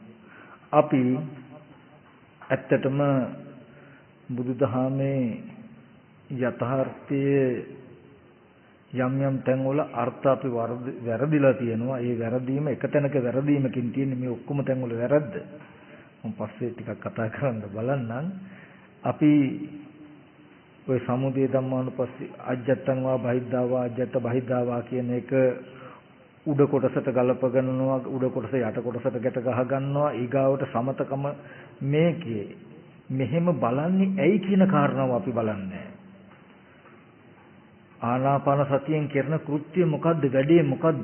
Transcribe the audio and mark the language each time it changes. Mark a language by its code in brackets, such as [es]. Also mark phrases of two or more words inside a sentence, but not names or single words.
[si] අපි ඇත්තටම බුදුදහමේ යථාර්ථයේ යම් යම් තැන්වල අර්ථ අපි වැරදිලා තියෙනවා. ඒ වැරදීම එක තැනක වැරදීමකින් තියෙන්නේ මේ ඔක්කොම තැන්වල වැරද්ද. මම පස්සේ ටිකක් කතා කරන්න බලන්නම්. අපි ඔය [pi] සමුදය ධම්මානුපස්සී අජ්ජත්තං වා බහිද්ධාවා අජ්ජත්ත බහිද්ධාවා [si] කියන එක උඩ කොටසට ගලප ගන්නවා, උඩ කොටස යට කොටසට ගැට ගහ ගන්නවා. ඊගාවට සමතකම මේකේ මෙහෙම බලන්නේ ඇයි කියන කාරණාව අපි බලන්නේ. ආනාපාන සතියෙන් කරන කෘත්‍ය මොකද්ද? වැඩේ මොකද්ද?